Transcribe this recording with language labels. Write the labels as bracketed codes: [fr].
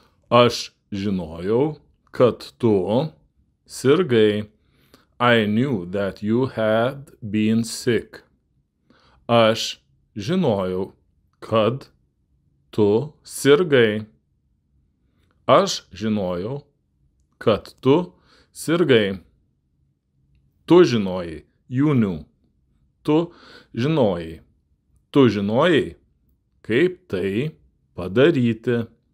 [lt] Aš žinojau, kad tu sirgai. [en] I knew that you had been sick. [lt] Aš žinojau, kad tu sirgai. Aš žinojau, kad tu sirgai. Tu žinojai. [en] You knew. [lt] Tu žinojai. Tu žinojai, kaip tai padaryti.